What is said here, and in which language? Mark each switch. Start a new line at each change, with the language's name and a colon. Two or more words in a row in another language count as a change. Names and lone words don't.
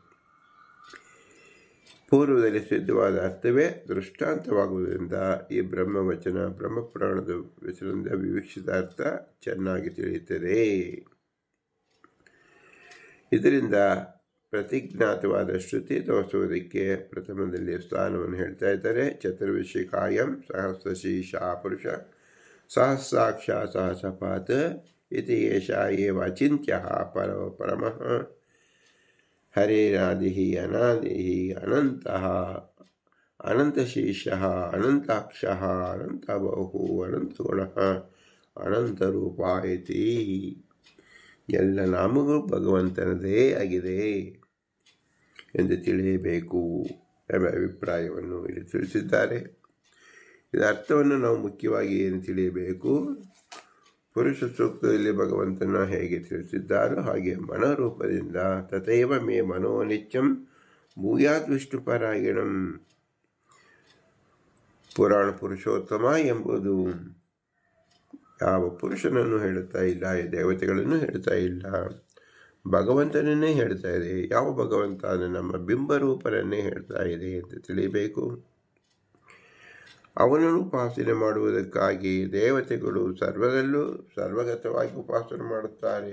Kannada: ಪೂರ್ವದಲ್ಲಿ ಸಿದ್ಧವಾದ ಅರ್ಥವೇ ದೃಷ್ಟಾಂತವಾಗುವುದರಿಂದ ಈ ಬ್ರಹ್ಮವಚನ ಬ್ರಹ್ಮಪುರಾಣದ ವಚನದಿಂದ ವಿವಕ್ಷಿತ ಅರ್ಥ ಚೆನ್ನಾಗಿ ತಿಳಿಯುತ್ತದೆ. ಇದರಿಂದ ಪ್ರತಿಜ್ಞಾತವಾದ ಶ್ರುತಿ ತೋರಿಸುವುದಕ್ಕೆ ಪ್ರಥಮದಲ್ಲಿ ಸ್ಥಾನವನ್ನು ಹೇಳ್ತಾ ಇದ್ದಾರೆ.
Sanskrit: ಚತುರ್ವಿಷಿಕಾಯಂ ಸಹಸ್ರಶೀರ್ಷ ಪುರುಷ ಸಹಸ್ರಾಕ್ಷ ಸಹಸಪಾತ್ ಇತಿ ಏಷ ಏವ ಅಚಿಂತ್ಯಃ ಪರಮಃ ಹರೇರಾದಿಃ ಅನಾದಿಃ ಅನಂತಃ ಅನಂತಶೀರ್ಷಃ ಅನಂತಾಕ್ಷಃ ಅನಂತಬಾಹು ಅನಂತಗುಣಃ ಅನಂತರೂಪ ಇತಿ.
Kannada: ಎಲ್ಲ ನಾಮಗಳು ಭಗವಂತನದೇ ಆಗಿದೆ ಎಂದು ತಿಳಿಯಬೇಕು ಎಂಬ ಅಭಿಪ್ರಾಯವನ್ನು ಇಲ್ಲಿ ತಿಳಿಸಿದ್ದಾರೆ. ಇದರ ಅರ್ಥವನ್ನು ನಾವು ಮುಖ್ಯವಾಗಿ ಏನು ತಿಳಿಯಬೇಕು? ಪುರುಷ ಸೂಕ್ತದಲ್ಲಿ ಭಗವಂತನ ಹೇಗೆ ತಿಳಿಸಿದ್ದಾರೋ ಹಾಗೆ ಮನೋರೂಪದಿಂದ
Sanskrit: ತಥೈವ ಮೇ ಮನೋ ನಿತ್ಯಂ ಭೂಯಾತ್ ವಿಷ್ಣು ಪರಾಯಣಂ.
Kannada: ಪುರಾಣ ಪುರುಷೋತ್ತಮ ಎಂಬುದು ಯಾವ ಪುರುಷನನ್ನು ಹೇಳುತ್ತಾ ಇಲ್ಲ, ದೇವತೆಗಳನ್ನು ಹೇಳ್ತಾ ಇಲ್ಲ, ಭಗವಂತನನ್ನೇ ಹೇಳ್ತಾ ಇದೆ. ಯಾವ ಭಗವಂತ ಅಂದರೆ ನಮ್ಮ ಬಿಂಬರೂಪರನ್ನೇ ಹೇಳ್ತಾ ಇದೆ ಎಂದು ತಿಳಿಯಬೇಕು. ಅವನನ್ನು ಉಪಾಸನೆ ಮಾಡುವುದಕ್ಕಾಗಿ ದೇವತೆಗಳು ಸರ್ವದಲ್ಲೂ ಸರ್ವಗತವಾಗಿ ಉಪಾಸನೆ ಮಾಡುತ್ತಾರೆ.